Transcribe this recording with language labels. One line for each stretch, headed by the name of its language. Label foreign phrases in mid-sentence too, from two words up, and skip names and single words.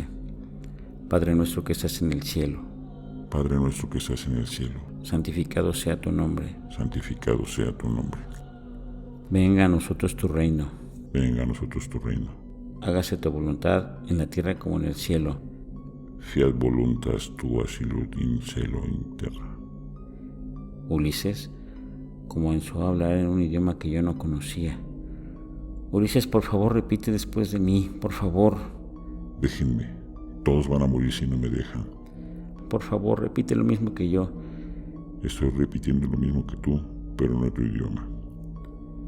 Spanish: Padre nuestro que estás en el cielo. Padre nuestro que estás en el cielo. Santificado sea tu nombre. Santificado sea tu nombre. Venga a nosotros tu reino. Venga a nosotros tu reino. Hágase tu voluntad en la tierra como en el cielo.
Latin: Fiat voluntas tua sicut in cielo in terra.
Spanish: Ulises comenzó a hablar en un idioma que yo no conocía. Ulises, por favor, repite después de mí, por favor. Déjenme, todos van a morir si no me dejan. Por favor, repite lo mismo que yo. Estoy repitiendo lo mismo que tú, pero en otro idioma.